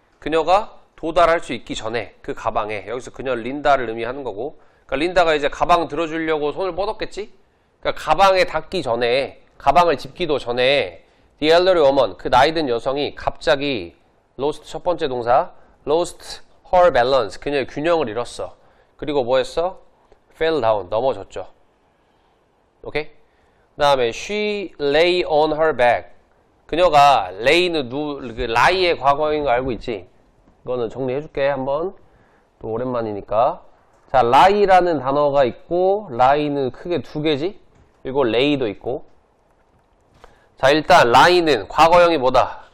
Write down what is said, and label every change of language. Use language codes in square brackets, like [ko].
[ko] 그녀가 도달할 수 있기 전에 그 가방에. 여기서 그녀 린다를 의미하는 거고, 그러니까 린다가 이제 가방 들어주려고 손을 뻗었겠지? 그러니까 가방에 닿기 전에, 가방을 짚기도 전에 [en] the elderly woman, [ko] 그 나이든 여성이 갑자기 lost, 첫 번째 동사 [en] lost her balance, [ko] 그녀의 균형을 잃었어. 그리고 뭐 했어? [en] fell down, [ko] 넘어졌죠. 오케이? 그 다음에 [en] she lay on her back. [ko] 그녀가 lay는 그 lie의 과거인 거 알고 있지? 이거는 정리해줄게 한번. 또 오랜만이니까. 자, lie라는 단어가 있고 lie는 크게 두 개지? 그리고 lay도 있고. 자, 일단 lie는 과거형이 뭐다?